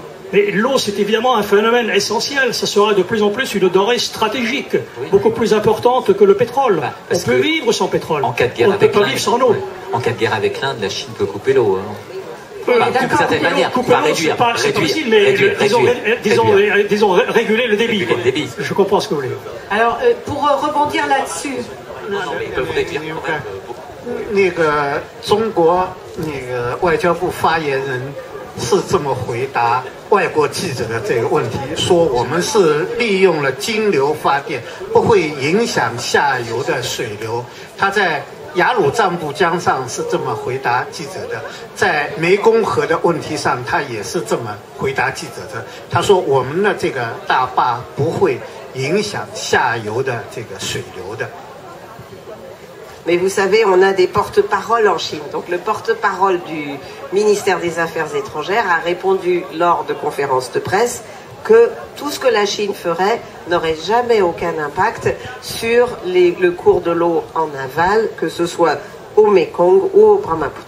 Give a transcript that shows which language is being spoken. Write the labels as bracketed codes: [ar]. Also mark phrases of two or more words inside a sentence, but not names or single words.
[fr] Mais l'eau, c'est évidemment un phénomène essentiel. Ça sera de plus en plus une denrée stratégique, beaucoup plus importante que le pétrole. On peut vivre sans pétrole. En cas de guerre on ne peut pas vivre sans eau. En cas de guerre avec l'Inde, la Chine peut couper l'eau. D'une certaine manière, réduire, pas facile, mais disons réguler le débit. Je comprends ce que vous voulez. Alors, pour rebondir là-dessus. [zh] 那个中国那个外交部发言人是这么回答外国记者的这个问题，说我们是利用了金流发电，不会影响下游的水流。他在雅鲁藏布江上是这么回答记者的，在湄公河的问题上，他也是这么回答记者的。他说我们的这个大坝不会影响下游的这个水流的。 [fr] Mais vous savez, on a des porte-paroles en Chine. Donc le porte-parole du ministère des Affaires étrangères a répondu lors de conférences de presse que tout ce que la Chine ferait n'aurait jamais aucun impact sur le cours de l'eau en aval, que ce soit au Mekong ou au Brahmapoutre.